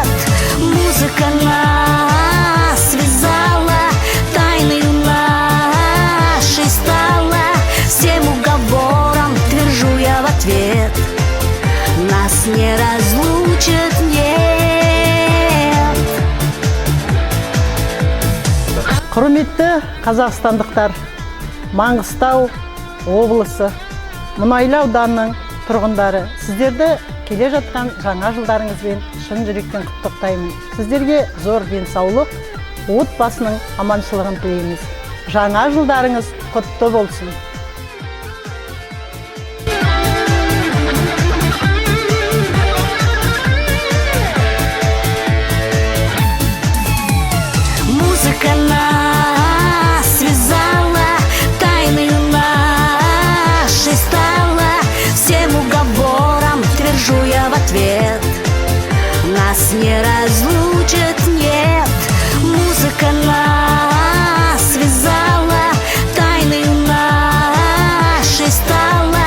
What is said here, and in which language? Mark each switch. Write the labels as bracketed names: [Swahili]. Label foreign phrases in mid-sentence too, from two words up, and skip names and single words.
[Russian] Музыка нас связала, тайною нашей стала. Всем уговорам твержу я в ответ: нас не разлучит, нет. [Kazakh] Құрметті қазақстандықтар, Маңғыстау облысы Мұнайлы ауданының тұрғындары, сіздерді келе жатқан жаңа жылдарыңызбен шын жүректен құттықтаймын. Сіздерге зор денсаулық, отбасының аманшылығын тілейміз. Жаңа жылдарыңыз құтты болсын. [Russian] Музыка нас связала, тайною нашей стала. Всем уговорам твержу я в ответ: нас не разлучит, нет. Музыка нас связала, тайною нашей стала.